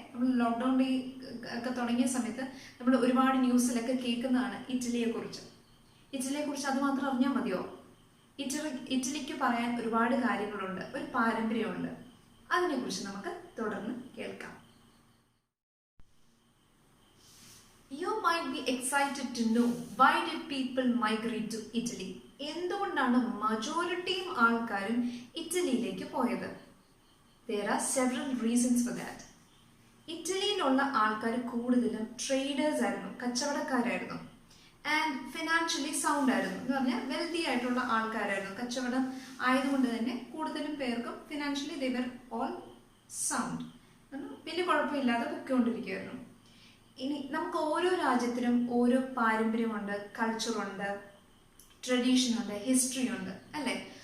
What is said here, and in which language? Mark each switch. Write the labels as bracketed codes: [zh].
[ml] നമ്മൾ ലോക്ക്ഡൗണിൽ ഒക്കെ തുടങ്ങിയ സമയത്ത് നമ്മൾ ഒരുപാട് ന്യൂസിലൊക്കെ കേൾക്കുന്നതാണ് ഇറ്റലിയെക്കുറിച്ച്. ഇറ്റലിയെക്കുറിച്ച് അത് മാത്രം അറിഞ്ഞാൽ മതിയോ? ഇറ്റലിക്ക് പറയാൻ ഒരുപാട് കാര്യങ്ങളുണ്ട്, ഒരു പാരമ്പര്യമുണ്ട്. അതിനെക്കുറിച്ച് നമുക്ക് തുടർന്ന് കേൾക്കാം. [en] You might be excited to know why did people migrate to Italy? [ml] എന്തുകൊണ്ടാണ് മജോറിറ്റിയും ആൾക്കാരും ഇറ്റലിയിലേക്ക് പോയത്? [en] There are several reasons for that. [ml] ഇറ്റലിയിലുള്ള ആൾക്കാർ കൂടുതലും ട്രേഡേഴ്സ് ആയിരുന്നു, കച്ചവടക്കാരായിരുന്നു. ആൻഡ് ഫിനാൻഷ്യലി സൗണ്ട് ആയിരുന്നു, എന്ന് പറഞ്ഞാൽ വെൽത്തി ആയിട്ടുള്ള ആൾക്കാരായിരുന്നു. കച്ചവടം ആയതുകൊണ്ട് തന്നെ കൂടുതലും പേർക്കും financially [en] they were all sound. [ml] വലിയ കുഴപ്പമില്ലാതെ പൊയ്ക്കൊണ്ടിരിക്കുകയായിരുന്നു. ഇനി നമുക്ക് ഓരോ രാജ്യത്തിനും ഓരോ പാരമ്പര്യമുണ്ട്, കൾച്ചറുണ്ട്, ട്രഡീഷൻ ഉണ്ട്, ഹിസ്റ്ററി ഉണ്ട് അല്ലേ?